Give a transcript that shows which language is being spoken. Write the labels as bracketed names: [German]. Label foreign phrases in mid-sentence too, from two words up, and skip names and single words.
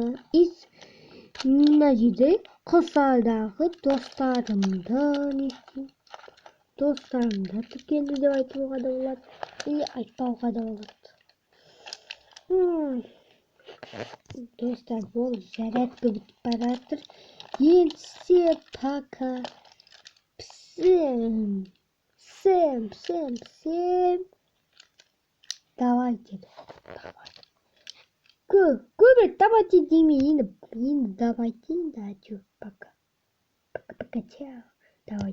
[Kazakh] Мына жерде Құлсардағы достарымды тіркелді деп айтуға да болады, или айтпауға да болады. Достар, бұл зарядка бітіп бара жатыр. [Russian] Енді пока. Всем. Давайте. [Kazakh] Көбірек давайте демей, енді [Russian] давайте, да, пока. [Kazakh] Пока, чао. Давайте.